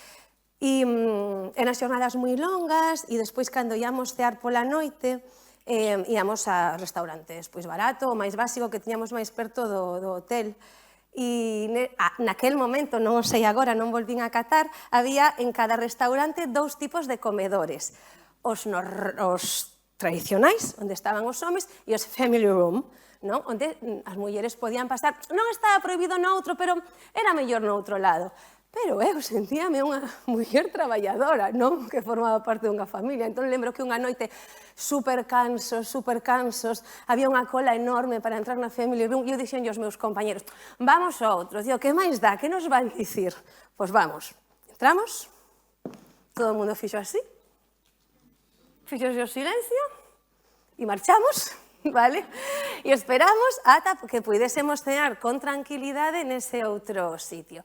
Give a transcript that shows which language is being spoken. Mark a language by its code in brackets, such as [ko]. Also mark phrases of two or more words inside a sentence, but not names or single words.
[gl] E eran xornadas moi longas e despois, cando íamos cear pola noite, íamos a restaurantes pois barato, o máis básico que tiñamos máis perto do hotel. E naquel momento, non o sei agora, non volvín a Qatar, había en cada restaurante 2 tipos de comedores. Os tradicionais, onde estaban os homes, e os [en] family room, [gl] non? Onde as mulleres podían pasar. Non estaba prohibido no outro, pero era mellor no outro lado. Pero eu sentíame unha muller traballadora, non que formaba parte dunha familia. Entón lembro que unha noite super cansos, había unha cola enorme para entrar na [en] family room, [gl] e eu dixen aos meus compañeros, vamos a outro, digo, que máis dá, que nos van dicir? Pois vamos, entramos, todo o mundo fixo así, fixose o silencio, e marchamos, vale? E esperamos ata que puidésemos cenar con tranquilidade nese outro sitio.